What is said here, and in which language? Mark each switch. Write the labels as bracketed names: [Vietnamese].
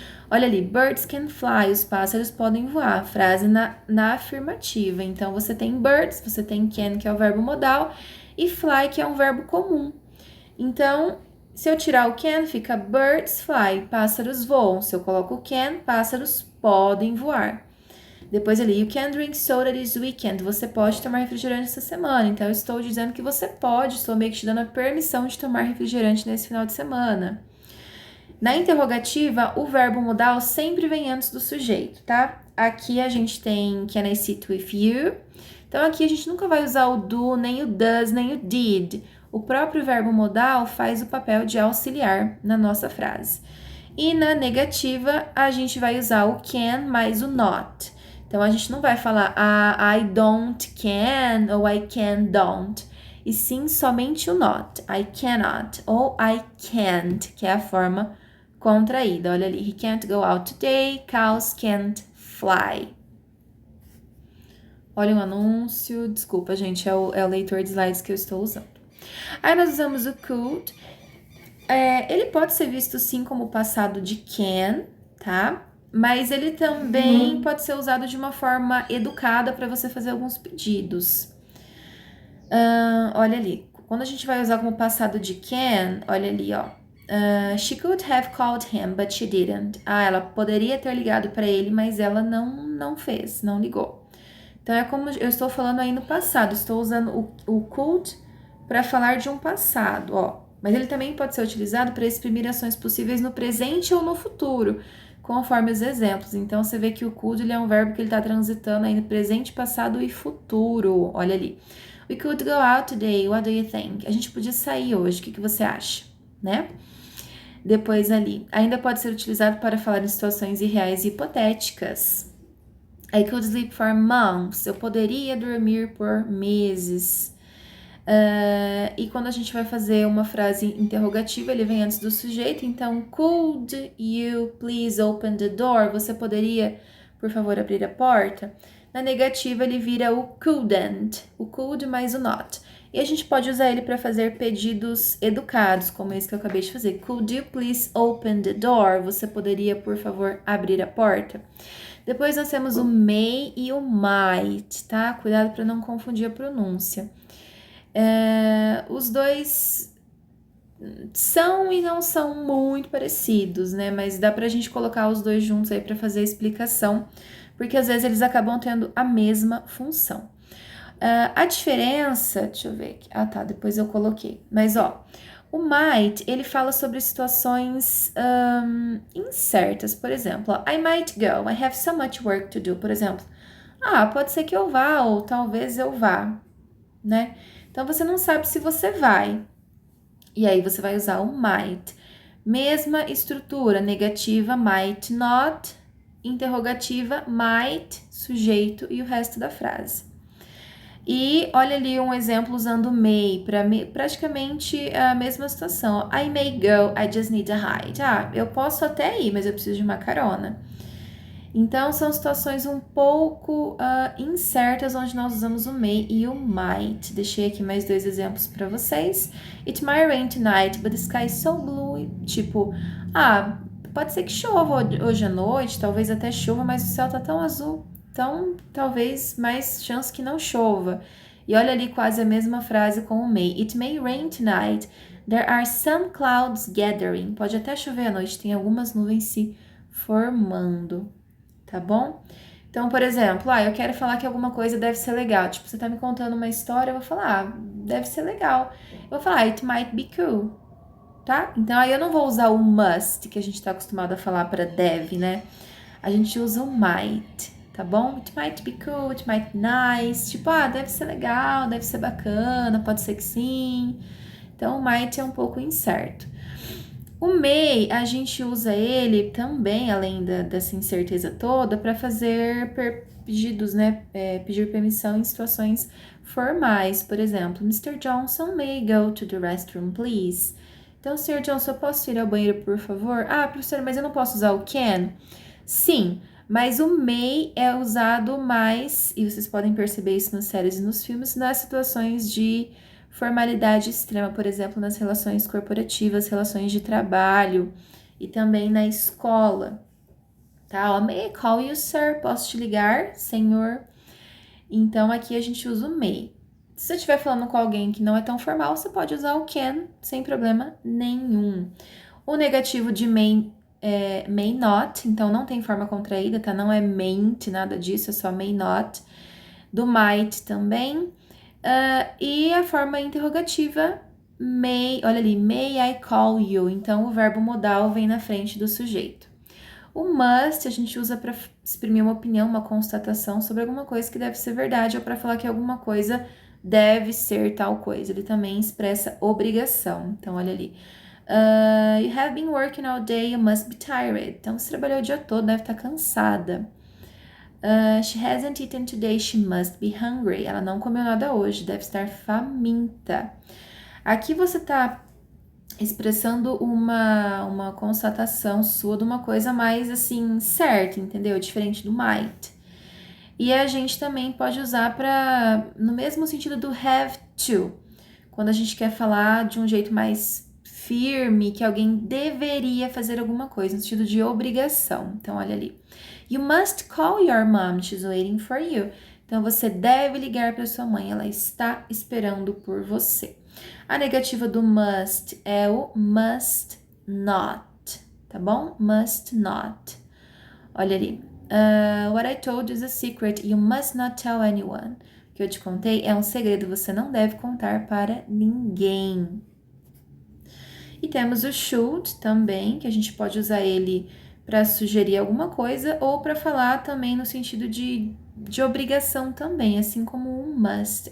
[Portuguese] Olha ali, [English] birds can fly, [Portuguese] os pássaros podem voar, frase na afirmativa. Então, você tem birds, você tem can, que é o verbo modal, e fly, que é um verbo comum. Então, Se eu tirar o can, fica [English] birds fly, [Portuguese] pássaros voam. Se eu coloco o can, pássaros podem voar. Depois ali, [English] you can drink soda this weekend. [Portuguese] Você pode tomar refrigerante essa semana. Então, eu estou dizendo que você pode. Estou meio que te dando a permissão de tomar refrigerante nesse final de semana. Na interrogativa, o verbo modal sempre vem antes do sujeito, tá? Aqui a gente tem [English] can I sit with you? [Portuguese] Então, aqui a gente nunca vai usar o do, nem o does, nem o did. O próprio verbo modal faz o papel de auxiliar na nossa frase. E na negativa, a gente vai usar o can mais o not. Então, a gente não vai falar [English] I don't can [Portuguese] ou [English] I can don't. [Portuguese] E sim somente o not. [English] I cannot [Portuguese] ou [English] I can't, [Portuguese] que é a forma contraída. Olha ali, [English] he can't go out today, cows can't fly. [Portuguese] Olha um anúncio, desculpa, gente, é o leitor de slides que eu estou usando. Aí nós usamos o could. Ele pode ser visto sim como passado de can, tá? Mas ele também pode ser usado de uma forma educada para você fazer alguns pedidos. Olha ali, quando a gente vai usar como passado de can, olha ali, ó. [English] She could have called him, but she didn't. [Portuguese] Ela poderia ter ligado para ele, mas ela não fez, não ligou. Então, é como eu estou falando aí no passado. Estou usando o could para falar de um passado, ó. Mas ele também pode ser utilizado para exprimir ações possíveis no presente ou no futuro, conforme os exemplos. Então, você vê que o could ele é um verbo que ele está transitando aí no presente, passado e futuro. Olha ali. [English] We could go out today. What do you think? [Portuguese] A gente podia sair hoje. O que você acha? Né? Depois ali, ainda pode ser utilizado para falar em situações irreais e hipotéticas. [English] I could sleep for months. [Portuguese] Eu poderia dormir por meses. E quando a gente vai fazer uma frase interrogativa, ele vem antes do sujeito. Então, [English] could you please open the door? [Portuguese] Você poderia, por favor, abrir a porta? Na negativa, ele vira o couldn't. O could mais o not. E a gente pode usar ele para fazer pedidos educados, como esse que eu acabei de fazer. [English] Could you please open the door? [Portuguese] Você poderia, por favor, abrir a porta? Depois nós temos o may e o might, tá? Cuidado para não confundir a pronúncia. Os dois são e não são muito parecidos, né? Mas dá pra gente colocar os dois juntos aí para fazer a explicação, porque às vezes eles acabam tendo a mesma função. A diferença, deixa eu ver aqui. Tá, depois eu coloquei. Mas, ó, o might, ele fala sobre situações incertas. Por exemplo, ó, [English] I might go, I have so much work to do. [Portuguese] Por exemplo, pode ser que eu vá, ou talvez eu vá, né? Então, você não sabe se você vai. E aí, você vai usar o might. Mesma estrutura, negativa, might not, interrogativa, might, sujeito e o resto da frase. E olha ali um exemplo usando may, para praticamente a mesma situação. [English] I may go, I just need a ride. [Portuguese] Eu posso até ir, mas eu preciso de uma carona. Então, são situações um pouco incertas, onde nós usamos o may e o might. Deixei aqui mais dois exemplos para vocês. [English] It might rain tonight, but the sky is so blue. [Portuguese] Tipo, pode ser que chova hoje à noite, talvez até chova, mas o céu tá tão azul. Então, talvez mais chance que não chova. E olha ali quase a mesma frase com o may. [English] It may rain tonight. There are some clouds gathering. [Portuguese] Pode até chover à noite, tem algumas nuvens se formando, tá bom? Então, por exemplo, eu quero falar que alguma coisa deve ser legal. Tipo, você tá me contando uma história, eu vou falar, deve ser legal. Eu vou falar, [English] it might be cool, [Portuguese] tá? Então, aí eu não vou usar o must, que a gente tá acostumado a falar para deve, né? A gente usa o might. Tá bom? [English] It might be cool, it might be nice. [Portuguese] Tipo, deve ser legal, deve ser bacana, pode ser que sim. Então, o might é um pouco incerto. O may, a gente usa ele também, além dessa incerteza toda, para fazer pedidos, né? Pedir permissão em situações formais. Por exemplo, Mr. [English] Johnson may go to the restroom, please. [Portuguese] Então, Sr. Johnson, eu posso ir ao banheiro, por favor? Professora, mas eu não posso usar o can? Sim. Mas o may é usado mais, e vocês podem perceber isso nas séries e nos filmes, nas situações de formalidade extrema, por exemplo, nas relações corporativas, relações de trabalho e também na escola. Tá? [English] May I call you, sir? [Portuguese] Posso te ligar, senhor? Então, aqui a gente usa o may. Se você estiver falando com alguém que não é tão formal, você pode usar o can sem problema nenhum. O negativo de may not, então não tem forma contraída, tá? Não é mayn't, nada disso, é só may not. Do might também. E a forma interrogativa, may, olha ali, [English] may I call you? [Portuguese] Então o verbo modal vem na frente do sujeito. O must a gente usa para exprimir uma opinião, uma constatação sobre alguma coisa que deve ser verdade ou para falar que alguma coisa deve ser tal coisa. Ele também expressa obrigação. Então, olha ali. [English] You have been working all day, you must be tired. [Portuguese] Então, você trabalhou o dia todo, deve estar cansada. [English] She hasn't eaten today, she must be hungry. [Portuguese] Ela não comeu nada hoje, deve estar faminta. Aqui você está expressando uma constatação sua de uma coisa mais assim, certa, entendeu? Diferente do might. E a gente também pode usar para no mesmo sentido do have to, quando a gente quer falar de um jeito mais firme, que alguém deveria fazer alguma coisa, no sentido de obrigação. Então, olha ali. [English] You must call your mom, she's waiting for you. [Portuguese] Então, você deve ligar para sua mãe, ela está esperando por você. A negativa do must é o must not, tá bom? [English] Must not. [Portuguese] Olha ali. [English] What I told you is a secret, you must not tell anyone. [Portuguese] O que eu te contei é um segredo, você não deve contar para ninguém. E temos o should também, que a gente pode usar ele para sugerir alguma coisa ou para falar também no sentido de obrigação também, assim como um must.